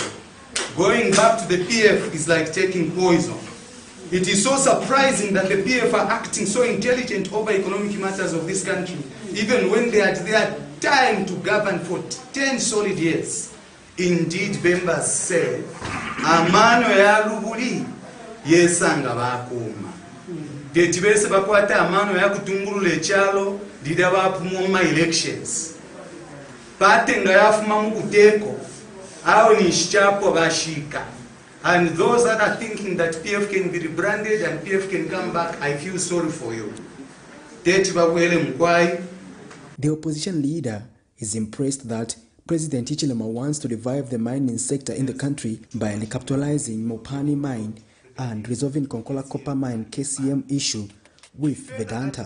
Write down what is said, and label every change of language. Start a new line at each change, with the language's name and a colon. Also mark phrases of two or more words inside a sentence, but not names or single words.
English: Going back to the PF is like taking poison. It is so surprising that the PF are acting so intelligent over economic matters of this country, even when they had their time to govern for 10 solid years. Indeed, Bemba said,
Bemba: amano ya lubuli yesanga bakuma. Tetibese bakwata amano ya kutungulula ekyalo dida bapumuma elections. Pate nga yafuma mu kuteko awo ni shichapo bashika.
English: And those that are thinking that PF can be rebranded and PF can come back, I feel sorry for you. The opposition leader is impressed that President Hichilema wants to revive the mining sector in the country by recapitalizing Mopani mine and resolving Konkola copper mine KCM issue with Vedanta.